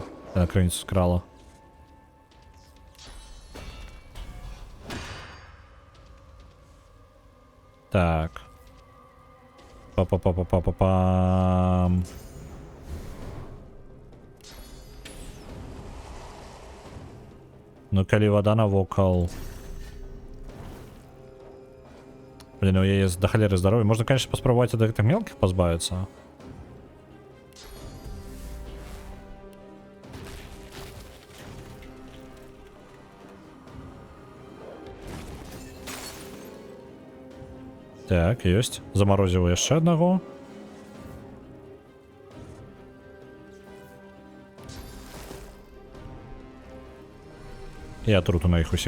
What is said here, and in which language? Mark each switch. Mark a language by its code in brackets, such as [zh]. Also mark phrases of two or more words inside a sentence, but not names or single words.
[be] Яна крыніцу скрала. Так. Па-па-па-па-па-па-пам. Ну, калі вода навокал. Блин, у яе до халеры здоровья. [ru] Можно, конечно, [be] паспрабаваць ад гэтых мелкіх пазбавіцца. Так, ёсць. Замарозіў яшчэ аднаго. І атруту на іх усіх.